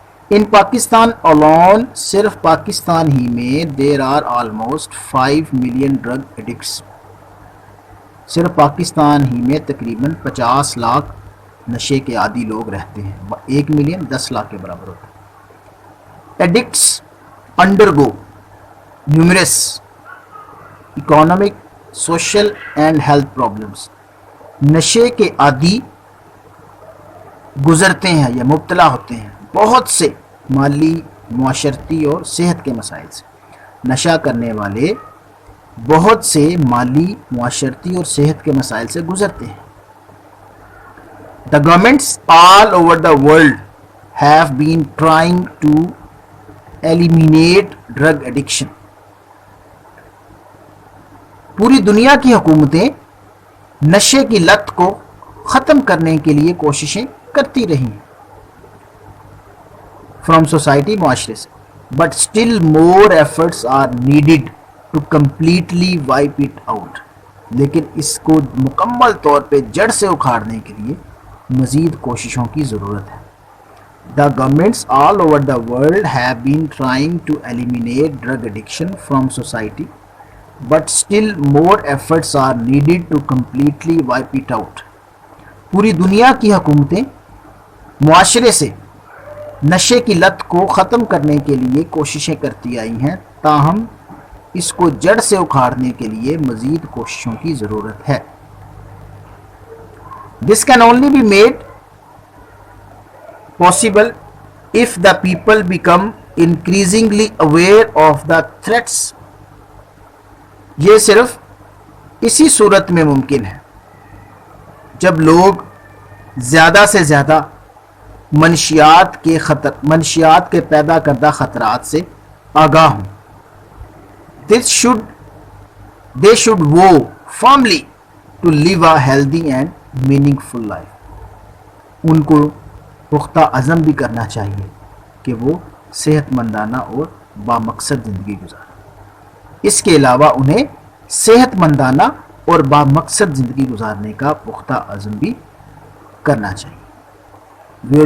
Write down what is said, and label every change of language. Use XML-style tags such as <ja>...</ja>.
<en>in Pakistan alone،</en> <ur>صرف پاکستان ہی میں</ur> <en>There are almost 5 million drug addicts.</en> <ur>صرف پاکستان ہی میں تقریباً 50 لاکھ نشے کے عادی لوگ رہتے ہیں. 1 ملین 10 لاکھ کے برابر ہوتا ہے.</ur> <en>Addicts undergo numerous economic, social and health problems.</en> <ur>نشے کے عادی گزرتے ہیں یا مبتلا ہوتے ہیں بہت سے مالی، معاشرتی اور صحت کے مسائل سے. نشہ کرنے والے بہت سے مالی، معاشرتی اور صحت کے مسائل سے گزرتے ہیں.</ur> <en>The governments all over the world have been trying to eliminate drug addiction.</en> <ur>پوری دنیا کی حکومتیں نشے کی لت کو ختم کرنے کے لیے کوششیں کرتی رہی ہیں</ur> <en>from society,</en> <ur>معاشرے سے.</ur> <en>But still more efforts are needed to completely wipe it out.</en> <ur>لیکن اس کو مکمل طور پہ جڑ سے اکھاڑنے کے لیے مزید کوششوں کی ضرورت ہے.</ur> <en>The governments all over the world have been trying to eliminate drug addiction from society, but still more efforts are needed to completely wipe it out.</en> <ur>پوری دنیا کی حکومتیں معاشرے سے نشے کی لت کو ختم کرنے کے لیے کوششیں کرتی آئی ہیں، تاہم اس کو جڑ سے اکھاڑنے کے لیے مزید کوششوں کی ضرورت ہے.</ur> <en>This can only be made possible if the people become increasingly aware of the threats.</en> <ur>یہ صرف اسی صورت میں ممکن ہے جب لوگ زیادہ سے زیادہ منشیات کے پیدا کردہ خطرات سے آگاہ ہوں.</ur> <en>They should vow firmly to live a healthy and meaningful life.</en> <ur>ان کو پختہ عزم بھی کرنا چاہیے کہ وہ صحت مندانہ اور بامقصد زندگی گزاریں. اس کے علاوہ انہیں صحت مندانہ اور بامقصد زندگی گزارنے کا پختہ عزم بھی کرنا چاہیے.</ur>